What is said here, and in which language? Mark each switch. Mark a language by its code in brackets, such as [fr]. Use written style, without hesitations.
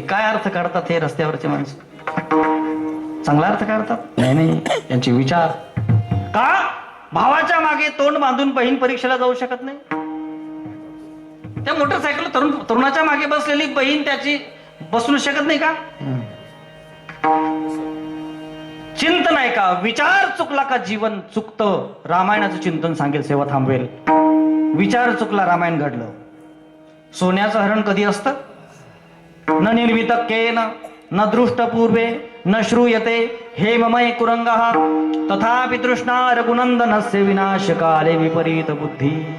[mr] काय अर्थ काढतात हे रस्त्यावरचे माणसं? चांगला अर्थ काढतात? नाही नाही, त्यांचे विचार. का भावाच्या मागे तोंड बांधून बहीण परीक्षेला जाऊ शकत नाही? त्या मोटरसायकल तरुणाच्या मागे बसलेली बहीण त्याची बसू शकत नाही का? चिंतन आहे का? विचार चुकला का जीवन चुकतं. रामायणाचं चिंतन सांगेल, सेवा थांबवेल. विचार चुकला, रामायण घडलं. सोन्याचं हरण कधी असतं? [sa] न निर्मितकेन न दृष्ट पूर्वे न श्रूयते हेममय कुरंगः तथापि तृष्णा रघुनंदनस्य विनाश काले विपरीत बुद्धी.